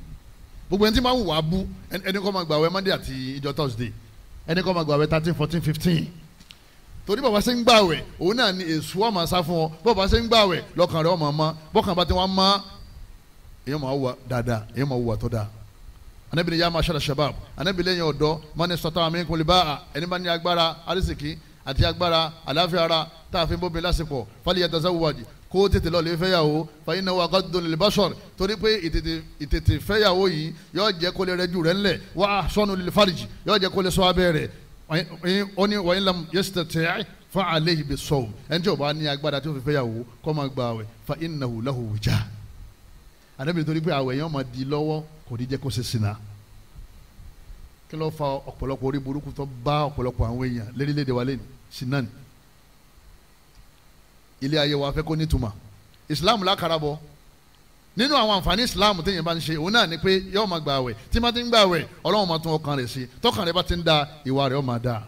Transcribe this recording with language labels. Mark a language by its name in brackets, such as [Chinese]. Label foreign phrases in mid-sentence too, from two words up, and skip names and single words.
[Yoruba] gbogbo ẹni tí máa ń wà á bú ẹni kọ́ máa gbà àwẹ̀ Monday àti ìjọ Thursday, ẹni kọ́ máa gbà àwẹ̀ 13, 14, 15. torí bàbá ṣe ń gbà àwẹ̀ òun náà ni èṣù ọmọ sá fún ọ, bàbá ṣe ń gbà àwẹ̀ lọ́kàn rẹ̀ ọmọ ọmọ bọ́kàn bá ti wọ́n mọ́ èèyàn máa wà dáadáa, èèyàn máa wà tó dáa. Ànábì ní [Arabic] يا معشر الشباب, [Yoruba] Ànábì lẹ́yìn ọ̀dọ́ [Arabic] من استطاع منكم الباءة, [Yoruba] ẹni bá ní agbára arísìkí àti agbára àláfíà ara tá a fi ń bóbi lásìkò falyatazawwaj, kó tètè lọ lè fẹ́yàwó [Arabic] فإنه أغض للبصر, [Yoruba] torí pé ìtètè fẹ́yàwó yìí yóò jẹ́ kó lè rẹ́jú rẹ̀ ńlẹ̀ [Arabic] وأحصن للفرج, [Yoruba] yóò jẹ́ kó lè ṣọ́ abẹ́ rẹ̀. ó ní [Arabic] وإن لم يستطع فعليه بالصوم, [Yoruba] ẹni tí ó bá ní agbára tí ó fi fẹ́yàwó kó máa gba àwẹ̀ [Arabic] فإنه له وجاء. [Yoruba] Ànábì torí pé àwẹ̀ yẹn máa di lọ́wọ́ kò ní jẹ́ kó ṣe ṣìnà. kí ló fa ọ̀pọ̀lọpọ̀ orí burúkú tó bá ọ̀pọ̀lọpọ̀ àwọn èèyàn lérílẹ̀‐èdè wa lẹ́nu ṣìnà ni. ilé ayé wa fẹ́ kó nítumọ̀, Islam lákàrà bọ̀ nínú àwọn àǹfààní Islam téèyàn bá ń ṣe òun náà ni pé yóò máa gba àwẹ̀, tí máa ti ń gba àwẹ̀ Ọlọ́run máa tún ọkàn rẹ̀ sí, tọkàn rẹ̀ bá ti ń da ìwà rẹ̀ ó máa da.